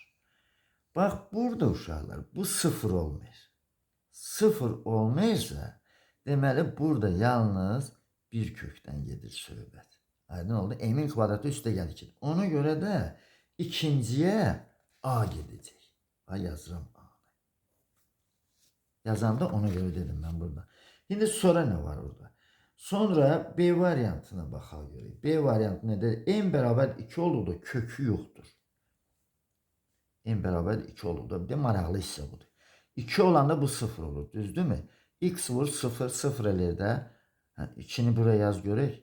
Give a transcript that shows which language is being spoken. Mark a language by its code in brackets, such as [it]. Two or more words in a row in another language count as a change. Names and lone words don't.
[az] Bax, burada uşaqlar, bu 0 olmayır. 0 olmayırsa, deməli, burada yalnız bir kökdən gedir söhbət. Aydın oldu. M'in kvadratı üstə gəl 2. Ona görə də ikinciyə A gedəcək. Yazıram A. Yazanda ona göre [tr] dedim ben burada. Şimdi sonra ne var orada? [az] Sonra B variantına baxaq görək. B variantı nədir? M bərabər 2 olduqda kökü yoxdur. M bərabər 2 olduqda bir də maraqlı hissə budur. 2 olanda bu 0 olur, düzdürmü? X vur 0, 0 eləyir də. 2-ni buraya yaz görək.